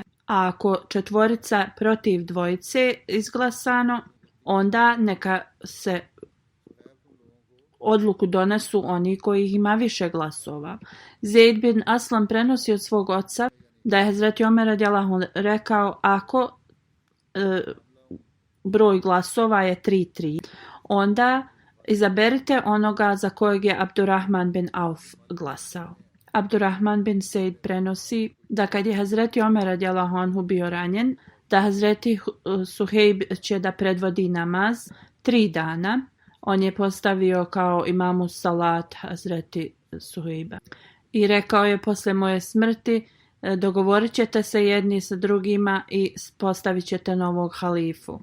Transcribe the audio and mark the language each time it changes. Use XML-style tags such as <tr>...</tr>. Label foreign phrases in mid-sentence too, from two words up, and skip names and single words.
<bs>A ako 4 protiv 2 izglasano, onda neka se odluku donesu oni koji ima više glasova. Zeid bin Aslam prenosi od svog oca da je Hazreti Omer</bs> <ar>رضي الله عنه</ar> <bs>rekao: ako broj glasova je 3-3, onda izaberite onoga za kojeg je Abdurrahman bin Auf glasao. Abdurrahman bin Sejd prenosi da kad je Hazreti Omer</bs> <ar>رضي الله عنه</ar> <bs>bio ranjen, da Hazreti Suhejb će da predvodi namaz 3 dana. On je postavio kao imamu salat Hazreti Suhejba i rekao je: posle moje smrti dogovorit ćete se jedni sa drugima i postavit ćete novog halifu.</bs>